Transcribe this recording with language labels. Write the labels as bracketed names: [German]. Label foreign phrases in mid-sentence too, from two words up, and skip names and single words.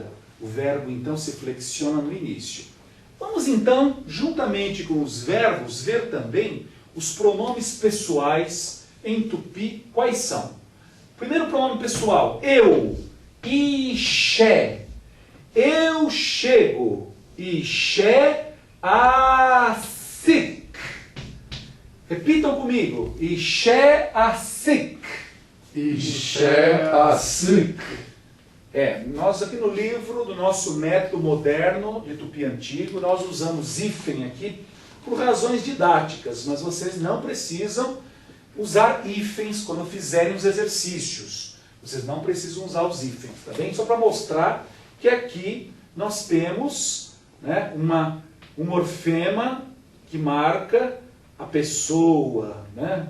[Portuguese] O verbo então se flexiona no início. Vamos então, juntamente com os verbos, ver também os pronomes pessoais em tupi. Quais são? Primeiro pronome pessoal, eu, ixé. Eu chego, [Tupí] ixé asic. [Portuguese] Repitam comigo, [Tupí] ixé asic. Ixé asic. [Portuguese] Nós aqui no livro do nosso método moderno de Tupi Antigo, nós usamos hífen aqui por razões didáticas, mas vocês não precisam usar hífens quando fizerem os exercícios. Vocês não precisam usar os hífens, tá bem? Só para mostrar que aqui nós temos, né, um morfema que marca a pessoa, né?